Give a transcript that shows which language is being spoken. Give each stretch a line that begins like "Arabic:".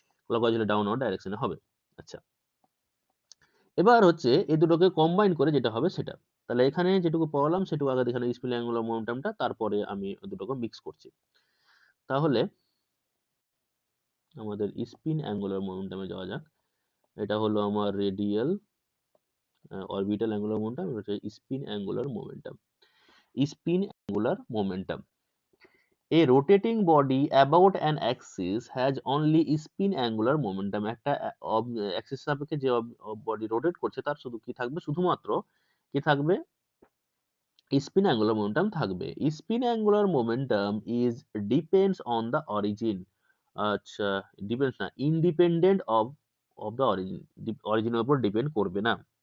Bangla: Clockwise হলে downward ডাইরেকশনে হবে। আচ্ছা, এবার হচ্ছে এই দুটোকে কম্বাইন করে যেটা হবে সেটা, তাহলে এখানে যেটুকু পড়ালাম সেটুকু আগে এখানে স্পিন অ্যাঙ্গুলার মোমেন্টামটা, তারপরে আমি দুটোকে মিক্স করছি। তাহলে আমাদের স্পিন অ্যাঙ্গুলার মোমেন্টামে যাওয়া যাক। এটা হলো আমার রেডিয়াল অরবিটাল অ্যাঙ্গুলার মোমেন্টাম, এটা হচ্ছে spin angular momentum.
English: Spin angular momentum, a rotating body about an axis has only spin angular momentum।
Bangla: একটা অ্যাক্সিস সাপেক্ষে যে বডি রোটেট করছে তার শুধু কি থাকবে, শুধুমাত্র কি থাকবে, স্পিন অ্যাঙ্গুলার মোমেন্টাম থাকবে।
English: Spin angular momentum is depends on the origin.
Bangla: আচ্ছা, ডিপেন্ডস না,
English: independent of the origin,
Bangla: অরিজিনের উপর ডিপেন্ড করবে না।